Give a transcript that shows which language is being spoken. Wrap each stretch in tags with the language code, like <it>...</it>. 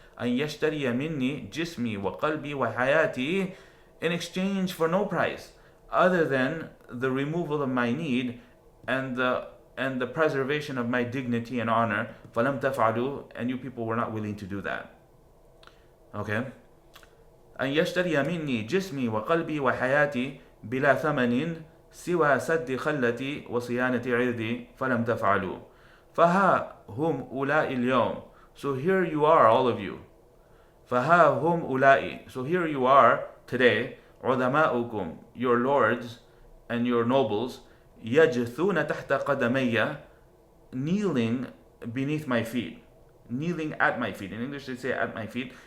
<ar>أن يشتري مني جسمي وقلبي وحياتي,</ar> <en>in exchange for no price other than the removal of my need and the preservation of my dignity and honor.</en> <ar>فَلَمْ تَفْعَلُوا.</ar> <en>And you people were not willing to do that. Okay?</en> <ar>أن يشتري مني جسمي وقلبي وحياتي بلا ثمن سوى سد خلتي وصيانة عرضي فلم تفعلوا. فها هم أولئك اليوم.</ar> <en>So here you are, all of you.</en> <ar>فها هم أولئك.</ar> <en>So here you are today, عظماؤكم, your lords and your nobles,</en> <ar>يجثون تحت قدمي,</ar> <en>kneeling beneath my feet, kneeling at my feet. In English they say at my feet.</en>